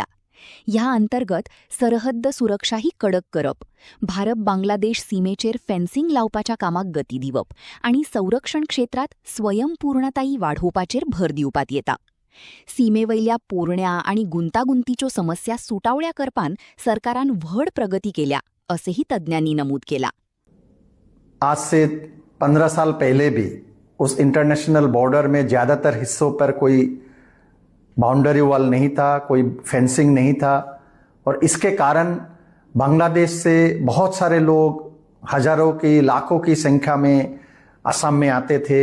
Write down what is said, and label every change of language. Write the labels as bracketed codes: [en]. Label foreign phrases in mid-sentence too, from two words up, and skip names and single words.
[kok] ह्या अंतर्गत सरहद्द सुरक्षाही कडक करप, भारत बांगलादेश सीमेचेर फेन्सिंग लावपाच्या कामाक गती दिवप आणि संरक्षण क्षेत्रात स्वयंपूर्णताई वाढोवपाचेर भर दिवपात येता. सीमेवयल्या पोरण्या आणि गुंतागुंतीच्यो समस्या सुटावळ्या करपान सरकारान व्हड प्रगती केल्या, असेही तज्ञांनी नमूद केला. [hi] आज से 15 साल पहले भी उस [en] international border [hi] में ज़्यादातर हिस्सों पर कोई [en] boundary wall [hi] नहीं था, कोई फेंसिंग नहीं था और इसके कारण बांग्लादेश से बहुत सारे लोग हजारों की लाखों की संख्या में असम में आते थे.